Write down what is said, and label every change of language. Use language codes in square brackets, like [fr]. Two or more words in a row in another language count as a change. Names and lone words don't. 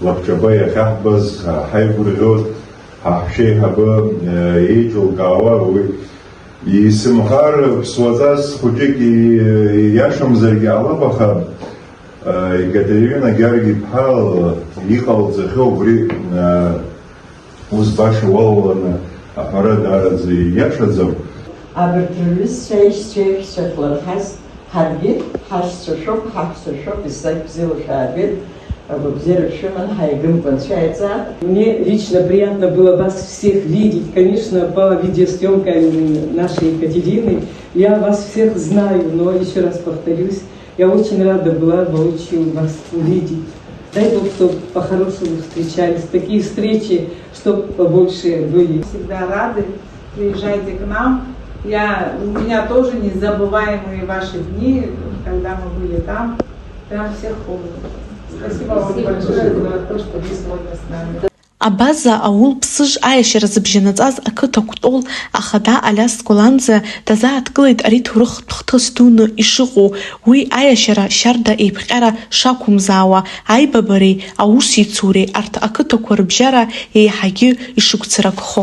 [ab] лабҿаба иахьаҳбаз ҳаигәырӷьоз ҳаҳәшьеиҳабы еиҿылкаауа уи исымҳар ԥсуаҵас хәыҷык ииашамзаргьы ҟалап, аха Екатерина Георги-иԥҳа иҟалҵахьоу убри ус баша уалаланы аҳәара даараӡа ииашаӡам. Абарҭ рҩызцәа аишьцәа еиӷьцәахларҳаз ҳаргьы ҳашьцәа шәоуп, ҳаҳәса шәоуп, еснагь бзиала шәаабеит, агәабзиара шәыман, ҳаигымқәа анцәа. [ru] Мне лично приятно было вас всех видеть, конечно, по видеосъемкам нашей Екатерины. Я вас всех знаю, но еще раз повторюсь, я очень рада была бы очень вас увидеть. Дай Бог, чтобы по-хорошему встречались, такие встречи, чтобы побольше были. Всегда рады, приезжайте к нам. У меня тоже незабываемые ваши дни, когда мы были там. Прям всех помню. Спасибо вам большое за то, что вы сегодня с нами. [ab] Абаза аул ԥсыж аиашьара зыбжьанаҵаз ақыҭа кәтол ахада Алиас Кәланӡа дазааҭгылеит ари ҭоурыхтә хҭыс дуны ишыҟоу, уи аиашьара шьарда еиԥҟьара шақәымзаауа аибабареи аусеицуреи арҭ ақыҭақәа рыбжьара еиҳагьы ишыгәцаракхо.